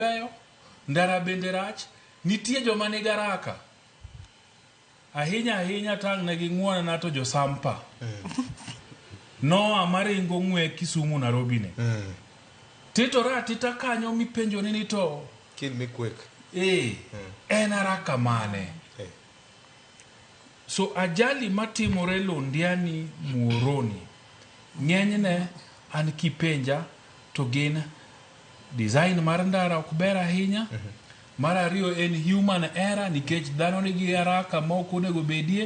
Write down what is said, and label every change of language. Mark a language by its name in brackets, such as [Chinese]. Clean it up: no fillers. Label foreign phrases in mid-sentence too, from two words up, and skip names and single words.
[Luo (Kenya and Tanzania)] beyo, ndara bende rach, nitie joma nigi haraka. Ahinya tang' ne gi ng'uono na to jo Sampa. Noa maringo ng'we Kisumu Nairobi ne. Tito ratita kanyo mipenjo ni to [English] kill me quick. [Luo (Kenya and Tanzania)] En haraka mane. So ajali matimore Londiani Muhoroni ng'enyne an kipenja to gin design mar ndara ok ber ahinya. Mar ariyo en [English] human error [Luo (Kenya and Tanzania)] nikech dhano nigi haraka ma ok onego bedie.